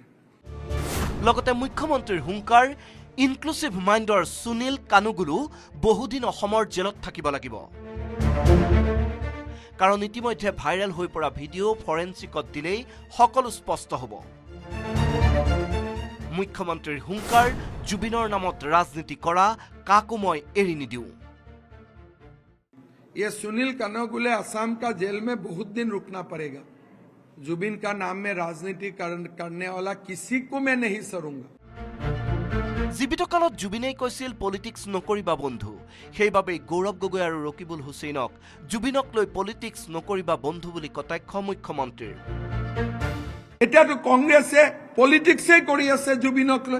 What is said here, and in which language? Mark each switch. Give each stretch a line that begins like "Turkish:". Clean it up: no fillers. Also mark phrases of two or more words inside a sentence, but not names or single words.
Assamese: লগতে মুখ্যমন্ত্ৰীৰ হুংকাৰ,
English: inclusive mindৰ
Assamese: সুনীল কানুগুৰু বহুদিন অসমৰ জেলত থাকিব লাগিব। কাৰণ ইতিমধ্যে ভাইৰেল হৈ পৰা ভিডিঅ' ফৰেনচিকত দিলেই সকলো স্পষ্ট হ'ব। মুখ্যমন্ত্ৰীৰ হুংকাৰ, জুবিনৰ নামত ৰাজনীতি কৰা কাকো মই এৰি নিদিওঁ।
Hindi: ये सुनील कानूगुले असम का जेल में बहुत दिन रुकना पड़ेगा। जुबिन का नाम में राजनीति करने वाला किसी को मैं नहीं सरूंगा।
Assamese: জীৱিত কালত জুবিনেই কৈছিল পলিটিক্স নকৰিবা বন্ধু, সেইবাবেই গৌৰৱ গগৈ আৰু ৰকিবুল হুছেইনক জুবিনক লৈ পলিটিক্স নকৰিবা বন্ধু বুলি কটাক্ষ মুখ্যমন্ত্ৰীৰ। এতিয়াতো কংগ্ৰেছে পলিটিক্সেই কৰি আছে জুবিনক লৈ।